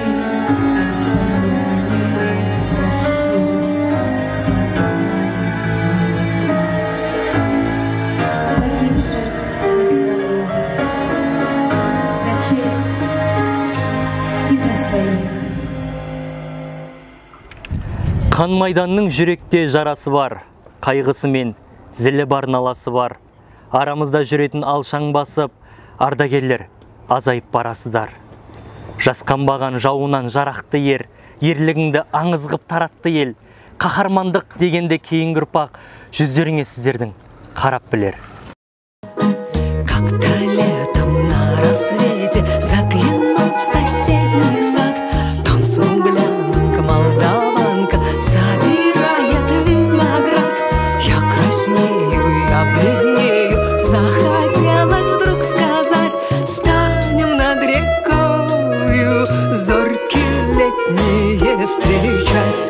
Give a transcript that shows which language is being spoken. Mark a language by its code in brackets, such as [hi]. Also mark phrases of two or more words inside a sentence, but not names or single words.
[ru] Помянем их, прошу, помянем погибших за страну, за честь и за своих. [kk] Қан майданның жүректе жарасы бар, қайғысы мен зілі бар наласы бар. Арамызда жүретін алшаң басып, ардагерлер азайып барасыздар. Жасқанбаған жауынан жарақты ер, ерлігіңді аңыз қып таратты ел. Қаһармандық дегенде кейінгі ұрпақ жүздеріңе сіздердің қарап білер. [ru] Как-то летом на рассвете, заглянув в соседний сад, там смуглянка, молдаванка собирает виноград. Я краснею, я бледнею, захотелось вдруг сказать: станем над рекою зорьки летние встречать.